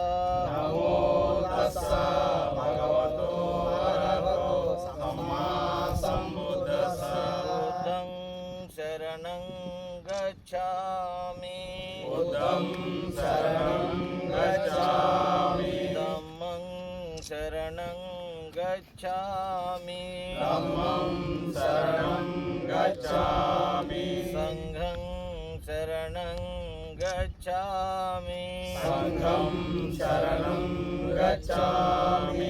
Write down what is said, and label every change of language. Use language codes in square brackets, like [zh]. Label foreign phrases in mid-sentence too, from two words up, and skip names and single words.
[pi] నమో తస్సా భగవతో అర్హతో సమ్మా సంబుద్దస్సా బుద్ధం శరణం గచ్ఛామి బుద్ధం శరణం గచ్ఛామి गच्छामि धम्मं शरणं गच्छामि संघं शरणं गच्छामि संघं शरणं गच्छामि